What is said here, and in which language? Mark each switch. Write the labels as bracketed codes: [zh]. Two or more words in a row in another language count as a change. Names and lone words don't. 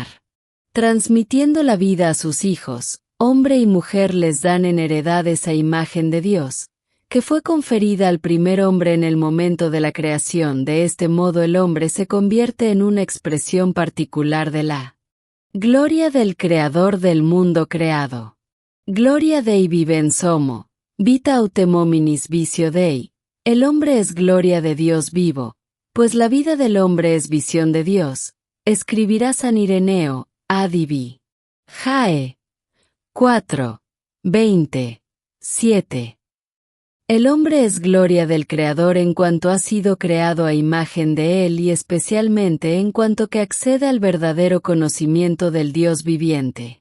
[es] Transmitiendo la vida a sus hijos, hombre y mujer les dan en heredad esa imagen de Dios, que fue conferida al primer hombre en el momento de la creación. De este modo el hombre se convierte en una expresión particular de la gloria del Creador del mundo creado. [la] Gloria Dei vivens homo, vita autem hominis vicio Dei. [es] El hombre es gloria de Dios vivo, pues la vida del hombre es visión de Dios. Escribirá San Ireneo, Adivi. Jae. 4, 20, 7. El hombre es gloria del Creador en cuanto ha sido creado a imagen de Él y especialmente en cuanto que accede al verdadero conocimiento del Dios viviente.